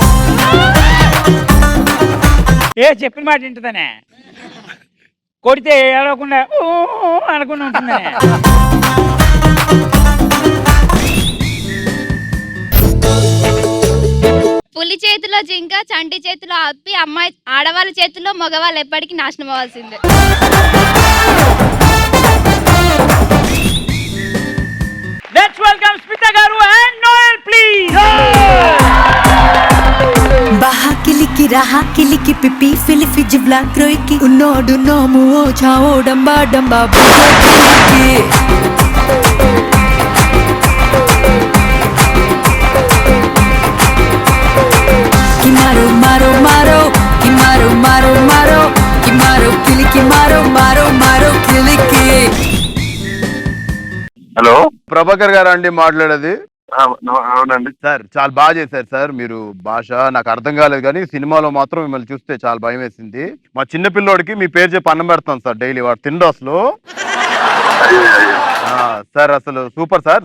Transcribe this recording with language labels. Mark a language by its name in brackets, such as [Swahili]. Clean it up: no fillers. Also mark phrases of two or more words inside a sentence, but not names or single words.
[Telugu] చెప్పిన మాట వింటుందనే, కొడితే ఏడవకుండా అనుకుని ఉంటుందనే. పులి చేతిలో జింక, చంటి చేతిలో అప్పి, అమ్మాయి ఆడవాళ్ళ చేతిలో మగవాళ్ళు ఎప్పటికీ నాశనం అవ్వాల్సిందే. [English] Let's welcome Smita garu and Noel, please. Baha kiliki raha kiliki pipi filifi jivla kroiki unnodu nomu o chao damba damba kiliki kimaro maro maro kimaro maro maro kimaro kiliki maro maro maro kiliki. [Telugu] హలో, ప్రభాకర్ గారు అండి మాట్లాడేది? అవునండి సార్ చాలా బాగా చేశారు సార్. మీరు భాష నాకు అర్థం కాలేదు, కానీ సినిమాలో మాత్రం మిమ్మల్ని చూస్తే చాలా భయం వేసింది. మా చిన్న పిల్లోడికి మీ పేరు చెప్పి అన్నం పెడతాం సార్ డైలీ, వాడు తిండు అసలు. సార్ అసలు సూపర్ సార్.